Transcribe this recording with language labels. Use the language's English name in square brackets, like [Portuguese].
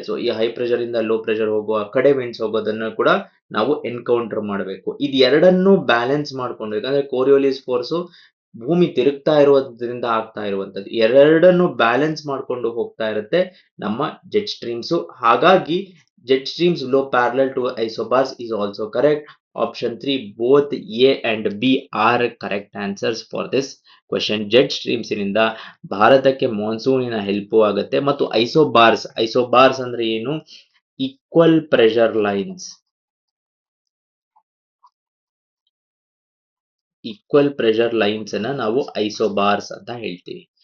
[Kannada] So ಈ high pressure ಇಂದ low pressure ಹೋಗುವ ಕಡೆ ವಿಂಡ್ಸ್ ಹೋಗೋದನ್ನು ಕೂಡ ನಾವು ಎನ್ಕೌಂಟರ್ ಮಾಡಬೇಕು. ಇದು ಎರಡನ್ನೂ ಬ್ಯಾಲೆನ್ಸ್ ಮಾಡ್ಕೊಂಡು, ಯಾಕಂದ್ರೆ ಕೋರಿಯೋಲಿಸ್ ಫೋರ್ಸ್ ಭೂಮಿ ತಿರುಗ್ತಾ ಇರೋದ್ರಿಂದ ಆಗ್ತಾ ಇರುವಂತದ್ದು, ಎರಡನ್ನು ಬ್ಯಾಲೆನ್ಸ್ ಮಾಡ್ಕೊಂಡು ಹೋಗ್ತಾ ಇರುತ್ತೆ ನಮ್ಮ ಜೆಟ್ ಸ್ಟ್ರೀಮ್ಸ್. ಹಾಗಾಗಿ [English] Jet streams blow parallel to isobars is also correct. Option 3, both A and B are correct answers for this question. [Kannada] Jet streams ನಿಂದ ಭಾರತಕ್ಕೆ ಮಾನ್ಸೂನಿನ ಹೆಲ್ಪ್ ಆಗುತ್ತೆ. ಮತ್ತು ಐಸೋಬಾರ್ಸ್ ಅಂದ್ರೆ ಏನು, equal pressure lines. Equal pressure lines ಅನ್ನ ನಾವು ಐಸೋಬಾರ್ಸ್ ಅಂತ ಹೇಳ್ತೀವಿ.